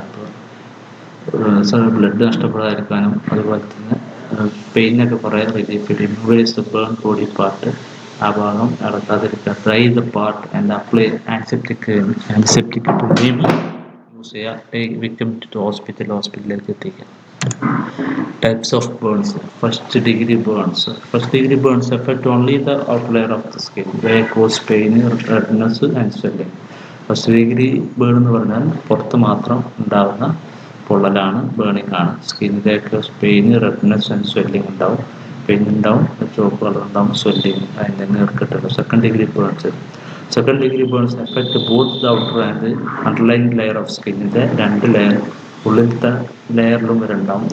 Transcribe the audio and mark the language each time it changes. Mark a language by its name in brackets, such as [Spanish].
[Malayalam] അപ്പോൾ ബ്ലഡ് നഷ്ടപ്പെടാതിരിക്കാനും അതുപോലെ തന്നെ പെയിനൊക്കെ കുറേ റിലീഫ് കിട്ടും. [English] immerse the burn body part, [Malayalam] ആ ഭാഗം ഇളക്കാതിരിക്കുക. [English] Dry the part and apply antiseptic cream use ചെയ്യുക. Take victim to ഹോസ്പിറ്റലിലേക്ക് [Malayalam] എത്തിക്കുക. [English] Types of burns. First degree burns affect only the outer layer of the skin. They cause pain, redness and swelling. [Malayalam] First degree burn എന്ന് പറഞ്ഞാൽ പുറത്ത് മാത്രം ഉണ്ടാകുന്ന പൊള്ളലാണ്, burning ആണ്. സ്കിന്നിലേക്ക് pain, redness and swelling ഉണ്ടാവും. Pain ഉണ്ടാവും, ചുവപ്പ് കളർ ഉണ്ടാവും, സ്വെല്ലിംഗ് അതിൻ്റെ നീർക്കെട്ടുണ്ടാവും. Second degree burns. [English] second degree burns affect both the outer and underline layer of സ്കിന്നിൻ്റെ [Malayalam] രണ്ട് ലെയർ, ഉള്ളിലത്തെ ലെയറിലും വരെയുണ്ടാവും.